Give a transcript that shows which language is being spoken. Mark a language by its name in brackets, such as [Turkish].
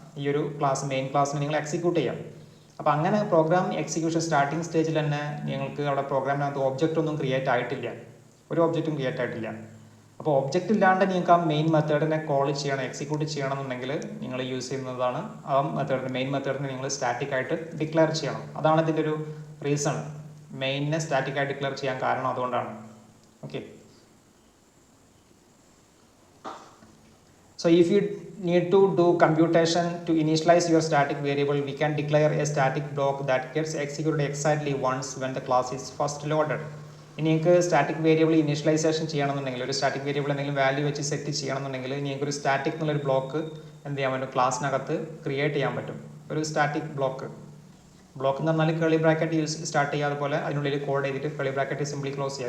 [Malayalam] ഈ ഒരു class main ക്ലാസ്സിന് നിങ്ങൾ എക്സിക്യൂട്ട് ചെയ്യാം. അപ്പോൾ അങ്ങനെ പ്രോഗ്രാം എക്സിക്യൂഷൻ സ്റ്റാർട്ടിങ് സ്റ്റേജിൽ തന്നെ നിങ്ങൾക്ക് അവിടെ പ്രോഗ്രാമിനകത്ത് ഒബ്ജക്റ്റ് ഒന്നും ക്രിയേറ്റ് ആയിട്ടില്ല, ഒരു ഒബ്ജക്റ്റും ക്രിയേറ്റ് ആയിട്ടില്ല. അപ്പോൾ ഒബ്ജക്റ്റ് ഇല്ലാണ്ട് നിങ്ങൾക്ക് ആ മെയിൻ മെത്തേഡിനെ കോൾ ചെയ്യണം, എക്സിക്യൂട്ട് ചെയ്യണമെന്നുണ്ടെങ്കിൽ നിങ്ങൾ യൂസ് ചെയ്യുന്നതാണ് ആ മെത്തേഡിന്, മെയിൻ മെത്തേഡിനെ നിങ്ങൾ സ്റ്റാറ്റിക് ആയിട്ട് ഡിക്ലെയർ ചെയ്യണം. അതാണ് ഇതിൻ്റെ ഒരു റീസൺ. മെയിനിനെ സ്റ്റാറ്റിക് ആയിട്ട് ഡിക്ലെയർ ചെയ്യാൻ കാരണം അതുകൊണ്ടാണ്. [English] Okay, so if you need to do computation to initialize your static variable, we can declare a static block that gets executed exactly once when the class is first loaded. [Malayalam] ഇനി നിങ്ങൾക്ക് static variable initialization ചെയ്യണമെന്നുണ്ടെങ്കിൽ, ഒരു static variable എന്തെങ്കിലും value വെച്ച് set ചെയ്യണമെന്നുണ്ടെങ്കിൽ നിങ്ങൾക്ക് ഒരു static എന്നുള്ളൊരു ബ്ലോക്ക് എന്ത് ചെയ്യാൻ പറ്റും, ക്ലാസ്സിനകത്ത് ക്രിയേറ്റ് ചെയ്യാൻ പറ്റും. ഒരു സ്റ്റാറ്റിക് ബ്ലോക്ക് എന്ന് പറഞ്ഞാൽ കേളി ബ്രാക്കറ്റ് സ്റ്റാർട്ട് ചെയ്യുക, അതുപോലെ അതിനുള്ളിൽ കോഡ് ചെയ്തിട്ട് കേളി ബ്രാക്കറ്റ് സിംപ്ലി ക്ലോസ് ചെയ്യുക.